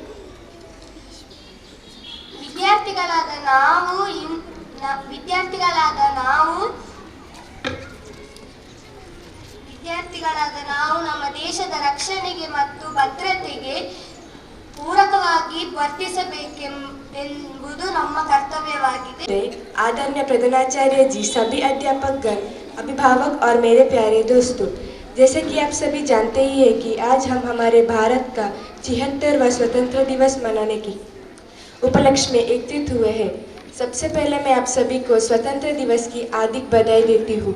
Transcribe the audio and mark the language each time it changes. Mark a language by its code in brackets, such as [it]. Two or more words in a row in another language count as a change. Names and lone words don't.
[kn] ವಿದ್ಯಾರ್ಥಿಗಳಾದ ನಾವು ನಮ್ಮ ದೇಶದ ರಕ್ಷಣೆಗೆ ಮತ್ತು ಭದ್ರತೆಗೆ ಪೂರಕವಾಗಿ ವರ್ತಿಸಬೇಕೆಂಬುದು ನಮ್ಮ ಕರ್ತವ್ಯವಾಗಿದೆ. [hi] आदरणीय प्रधानाचार्य जी, सभी अध्यापकगण, अभिभावक और मेरे प्यारे दोस्तों, जैसे कि आप सभी जानते ही हैं कि आज हम हमारे भारत का 76वां स्वतंत्र दिवस मनाने की उपलक्ष्य में एकत्रित हुए हैं। सबसे पहले मैं आप सभी को स्वतंत्र दिवस की हार्दिक बधाई देती हूँ।